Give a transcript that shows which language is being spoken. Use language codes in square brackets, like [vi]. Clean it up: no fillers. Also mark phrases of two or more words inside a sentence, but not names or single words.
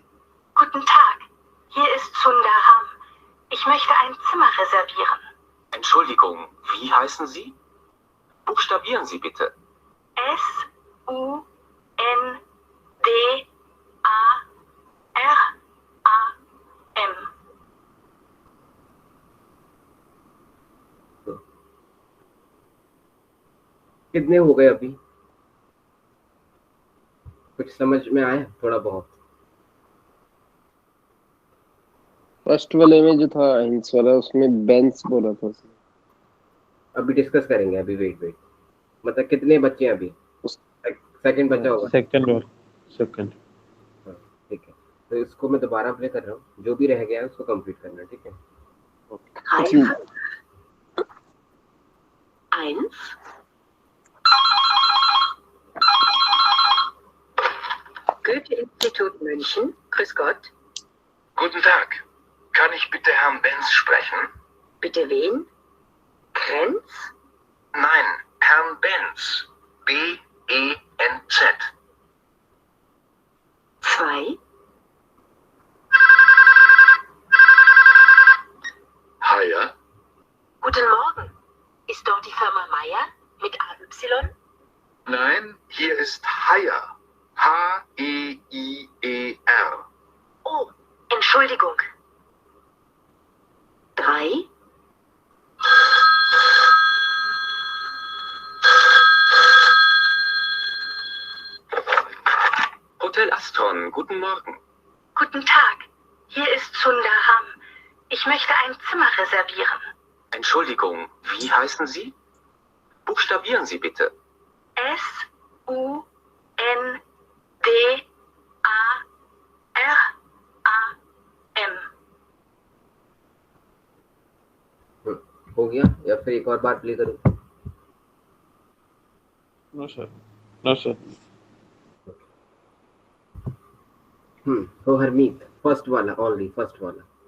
[de] Guten Tag, hier ist Sundaram. Ich möchte ein Zimmer reservieren. Entschuldigung, wie heißen Sie? Buchstabieren Sie bitte. Sundaram. [hi] कितने हो गए अभी? कुछ समझ में आया? थोड़ा बहुत। फर्स्ट वाले में जो था हिंस वाला उसमें बेंस बोला था उसने। अभी डिस्कस करेंगे। अभी वेट मतलब कितने बच्चे हैं अभी? सेकंड बचा होगा। सेकंड ठीक है, तो इसको मैं दोबारा प्ले कर रहा हूँ, जो भी रह गया है उसको कंप्लीट करना। ठीक है, [de] Reife 1. Goethe-Institut München. Grüß Gott. Guten Tag. Kann ich bitte Herrn Benz sprechen? Bitte wen? Krenz? Nein, Herrn Benz. B-E-N-Z. 2. Haier? Guten Morgen. Ist dort die Firma Meier mit AY? Nein, hier ist Haier. H-E-I-E-R. Oh, Entschuldigung. 3. Hotel Astron, guten Morgen. Guten Tag. Hier ist Sundaram. Ich möchte ein Zimmer reservieren. Entschuldigung, wie heißen Sie? Buchstabieren Sie bitte. Sundaram. [hi] हो गया या फिर एक और बार प्ले करूँ? [en] no sir [hi] तो हरमीत फर्स्ट वाला, [en] only first [hi] वाला